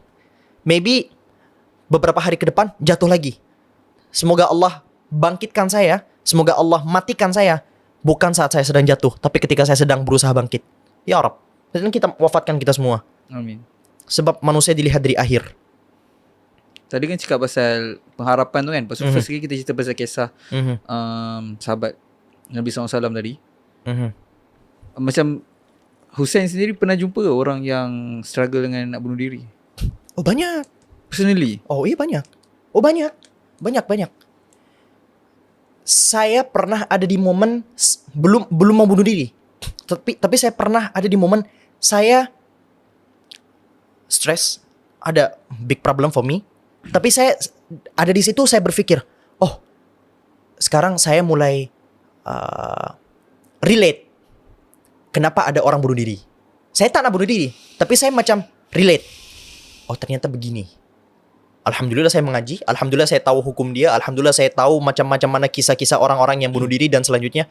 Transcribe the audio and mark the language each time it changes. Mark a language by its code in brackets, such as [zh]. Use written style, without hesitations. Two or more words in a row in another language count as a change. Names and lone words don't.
[id] Maybe beberapa hari ke depan jatuh lagi. Semoga Allah bangkitkan saya, semoga Allah matikan saya bukan saat saya sedang jatuh, tapi ketika saya sedang berusaha bangkit. Ya Rabb, dan kita wafatkan kita semua. Amin. Sebab manusia dilihat dari akhir. [ms] Tadi kan cakap pasal pengharapan tu kan. Pasal first kali kita cerita pasal kisah sahabat Nabi SAW tadi. Macam Hussein sendiri pernah jumpa ke orang yang struggle dengan nak bunuh diri? [id] Oh banyak. Personally? Oh iya banyak. Banyak. Saya pernah ada di momen belum mau bunuh diri. Tapi saya pernah ada di momen saya stress, ada [en] big problem for me. [id] Tapi saya ada di situ, saya berpikir, oh sekarang saya mulai relate. Kenapa ada orang bunuh diri? Saya tak nak bunuh diri, tapi saya macam relate. Oh ternyata begini. Alhamdulillah saya mengaji, alhamdulillah saya tahu hukum dia, alhamdulillah saya tahu macam-macam mana kisah-kisah orang-orang yang bunuh diri dan selanjutnya.